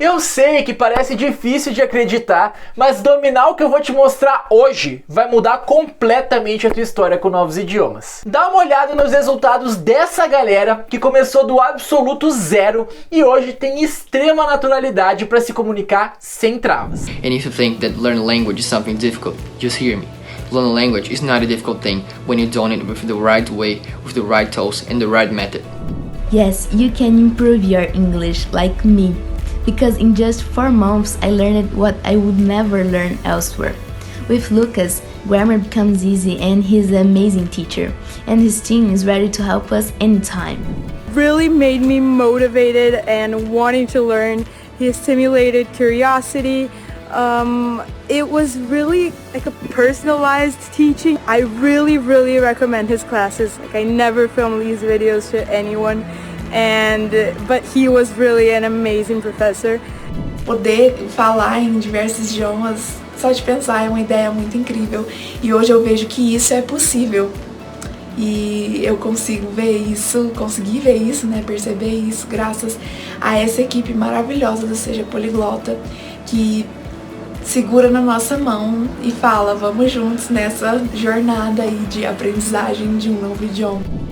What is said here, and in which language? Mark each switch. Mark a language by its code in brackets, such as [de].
[pt] Eu sei que parece difícil de acreditar, mas dominar o que eu vou te mostrar hoje vai mudar completamente a tua história com novos idiomas. Dá uma olhada nos resultados dessa galera que começou do absoluto zero e hoje tem extrema naturalidade para se comunicar sem travas. [en] And if you think that learning language is something difficult, just hear me. Learning language is not a difficult thing when you do it with the right way, with the right tools and the right method. Yes, you can improve your English like me, because in just 4 months I learned what I would never learn elsewhere. With Lucas, grammar becomes easy and he's an amazing teacher, and his team is ready to help us anytime. Really made me motivated and wanting to learn. He stimulated curiosity. It was really like a personalized teaching. I really recommend his classes. Like, I never film these videos to anyone, but he was really an amazing professor. [pt] Poder falar em diversos idiomas, só de pensar, é uma ideia muito incrível. E hoje eu vejo que isso é possível. E eu consegui ver isso, né, perceber isso graças a essa equipe maravilhosa do Seja Poliglota, que segura na nossa mão e fala: vamos juntos nessa jornada aí de aprendizagem de um novo idioma.